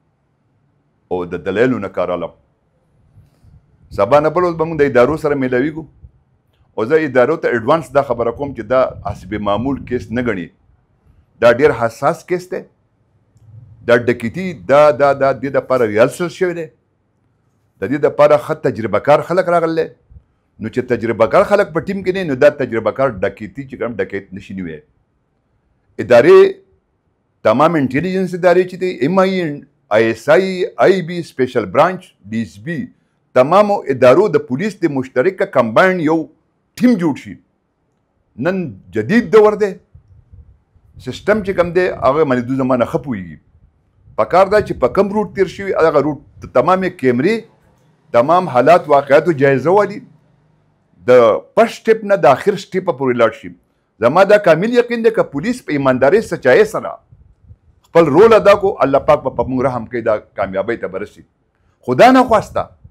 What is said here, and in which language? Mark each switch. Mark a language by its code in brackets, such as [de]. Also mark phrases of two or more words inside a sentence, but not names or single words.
[ps] او د دلایلو نه کار اخلم سبا نه بل ورځ به موږ د ادارو سره میلاویږو او زه ادارو ته اډوانس دا خبره کوم چې دا حسب معمول کیس نه ګڼي دا ډېر حساس کیس دی دا ډکیتي دا دې دپاره ریهرسل شوی دی د دې دپاره ښه تجربه کار خلک راغلی نو چې تجربه کار خلک په ټیم کې نه نو دا تجربه کار ډکیتي چې کوم ډکیت نشي نیوی ادارې تمام انټیلیجنس ادارې چې دی ایم آئی آئی ایس آئی آئی بي سپیشل برانچ ڈی ایس بي تمامو ادارو د پولیس د مشترکه کمباین یو ټیم جوړ شي نن جدید دور دی سیسټم چې کوم دی هغه باندې دوی زمانه ښه پوهېږي پکار ده چې په کوم روټ تېر شوي هغه روټ تمامې کیمرې تمام حالات واقعاتو جایزه والي د [en] first step [ps] نه د آخر سټیپه پورې لاړ شي زما دا کامل یقین دی که پولیس په ایماندارۍ سچایۍ سره خپل رول ادا کو الله پاک به په موږ رحم کوي دا کامیابۍ ته به رسي [ur] خدا نه خواسته